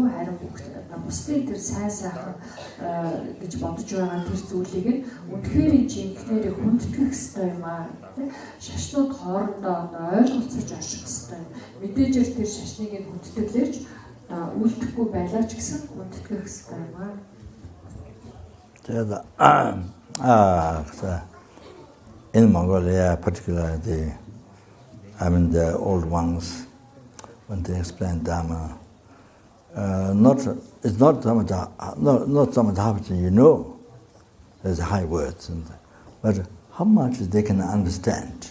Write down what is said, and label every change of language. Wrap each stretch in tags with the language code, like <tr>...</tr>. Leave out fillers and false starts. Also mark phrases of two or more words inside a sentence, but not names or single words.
<mn>Харин бүгд одоо бусдын тэр сайн сайхан гэж бодож байгаа тэр зүйлийг нь үнэхээр жинхнээр хүндэтгэх ёстой юм аа. Шашнууд хоорондоо одоо ойлголцож орших ёстой. Мэдээж тэр шашныг хүндэтгэлж үлдэхгүй байлаа ч гэсэн хүндэтгэх ёстой юм аа.</mn> <en>In Mongolia, particularly, the old ones, when they explain Dharma, it's not so much how much you know. There's high words, but how much they can understand.</en>